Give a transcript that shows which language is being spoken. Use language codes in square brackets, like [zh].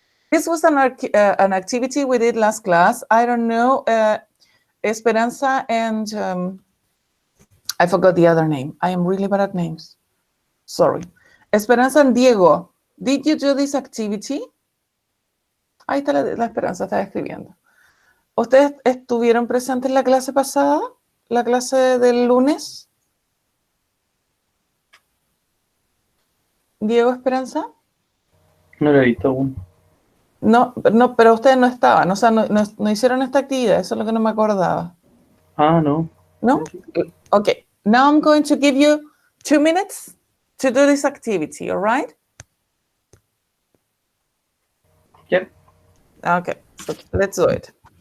[en] This was an activity we did last class. I don't know, Esperanza and I forgot the other name. I am really bad at names. Sorry. Esperanza and Diego, did you do this activity? [es] Ahí está la Esperanza, está escribiendo. ¿Ustedes estuvieron presentes en la clase pasada? ¿La clase del lunes? ¿Diego, Esperanza? No lo he visto aún. No, pero ustedes no estaban, o sea, no hicieron esta actividad, eso es lo que no me acordaba. Ah, no. No? [en] Okay, now I'm going to give you 2 minutes to do this activity, all right? Yep. Okay, so let's do it.